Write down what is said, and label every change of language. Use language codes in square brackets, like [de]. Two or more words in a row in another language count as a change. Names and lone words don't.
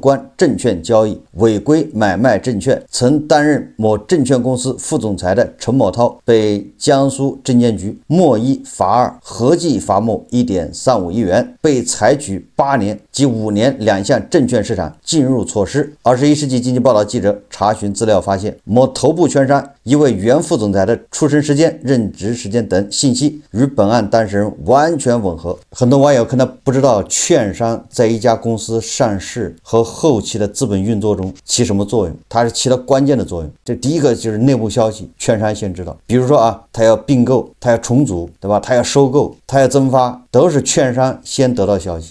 [zh] 關證券交易，違規買賣證券，曾擔任某證券公司副總裁的陳某濤被江蘇證監局沒1罰2，合計罰沒1.35億元，被採取8年及5年2項證券市場禁入措施。21世紀經濟報道記者查詢資料發現，某頭部券商一位原副總裁的出生时间、任職时间等信息與本案當事人完全吻合。很多網友可能不知道，券商在一家公司上市和後期的資本運作中起什麼作用，它是起到關鍵的作用。這第一個就是內部消息，券商先知道。比如說啊，他要併購，他要重組，對吧？他要收購，他要增發，都是券商先得到消息。